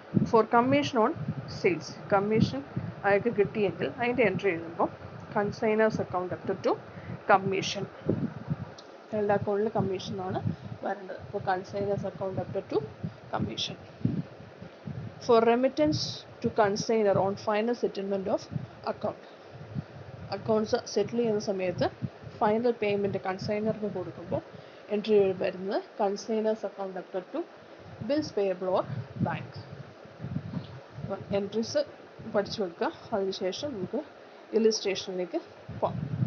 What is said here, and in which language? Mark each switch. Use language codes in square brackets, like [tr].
[en] For commission on sales. [ml] Commission അയാൾക്ക് കിട്ടിയെങ്കിൽ അതിൻ്റെ എൻട്രി എഴുതുമ്പോൾ [en] Consignor's account debtor to commission. [ml] അയാളുടെ അക്കൗണ്ടിൽ കമ്മീഷനാണ് വരേണ്ടത്. അപ്പോൾ [en] Consignor's account debtor to commission. For remittance to consignor on final settlement of account. [ml] Accounts സെറ്റിൽ ചെയ്യുന്ന സമയത്ത് ഫൈനൽ പേയ്മെൻറ്റ് കൺസൈനർക്ക് കൊടുക്കുമ്പോൾ എൻട്രി വരുന്നത് [en] Consignor's account debtor to bills payable or bank. [ml] Entries പഠിച്ചു വെക്കുക. അതിനുശേഷം നമുക്ക് ഇല്ലുസ്ട്രേഷനിലേക്ക് പോകാം.